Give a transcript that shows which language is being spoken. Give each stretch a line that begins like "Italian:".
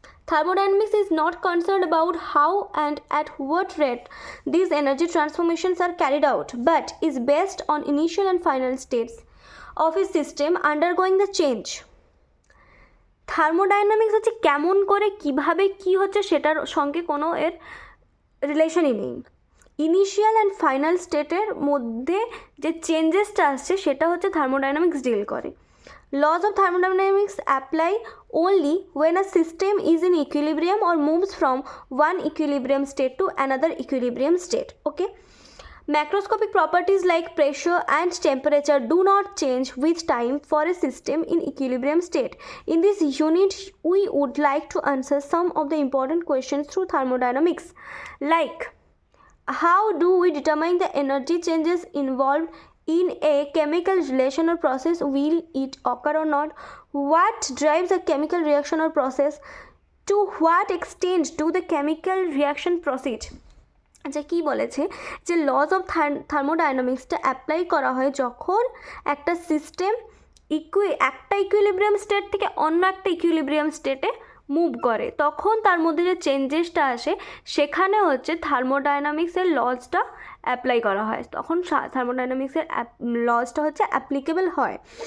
English: Thermodynamics is not concern about how and at what rate this energy transformations are carried out, but is based on initial and final states of a system undergoing the change.
Bangla: Thermodynamics হচ্ছে কেমন করে কীভাবে কী হচ্ছে সেটার সঙ্গে কোনো এর রিলেশনই নেই। ইনিশিয়াল অ্যান্ড ফাইনাল স্টেটের মধ্যে যে চেঞ্জেসটা আসছে সেটা হচ্ছে থার্মোডাইনামিক্স ডিল করে।
English: Laws of thermodynamics apply only when a system is in equilibrium or moves from one equilibrium state to another equilibrium state. Okay. Macroscopic properties like pressure and temperature do not change with time for a system in equilibrium state. In this unit, we would like to answer some of the important questions through thermodynamics, like how do we determine the energy changes involved in a chemical relation or process? Will it occur or not? What drives a chemical reaction or process? To what extent do the chemical reaction proceed?
Bangla: আচ্ছা, কী বলেছে যে loss of থার্মোডাইনামিক্সটা apply করা হয় যখন একটা system একটা equilibrium state থেকে অন্য একটা ইকুইলিব্রিয়াম স্টেটে মুভ করে, তখন তার মধ্যে যে চেঞ্জেসটা আসে সেখানে হচ্ছে থার্মোডাইনামিক্সের লসটা অ্যাপ্লাই করা হয়, তখন থার্মোডাইনামিক্সের লসটা হচ্ছে অ্যাপ্লিকেবল হয়।